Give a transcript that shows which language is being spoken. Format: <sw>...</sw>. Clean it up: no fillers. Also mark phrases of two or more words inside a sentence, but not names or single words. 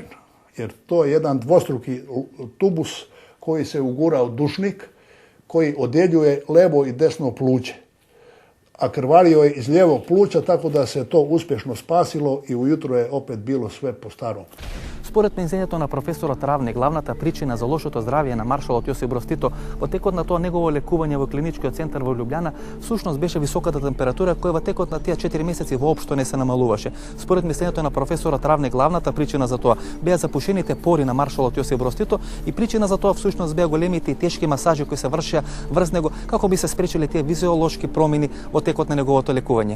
<hr>Jer to je jedan dvostruki tubus koji se ugura u dušnik, koji odjeljuje levo i desno pluće. A krvario je iz lijevog pluća, tako da se to uspješno spasilo i ujutro je opet bilo sve po starom.</hr> <mk>Според мислењето на професорот Равник, главната причина за лошото здравје на маршалот Јосип Брз Тито во текот на тоа негово лекување во клиничкиот центар во Лјубљана всушност беше високата температура која во текот на тие 4 месеци воопшто не се намалуваше. Според мислењето на професорот Равник, главната причина за тоа беа запушените пори на маршалот Јосип Брз Тито и причина за тоа всушност беа големите и тешки масажи кои се вршеа врз него како би се спречиле тие физиолошки промени во текот на неговото лекување.</mk>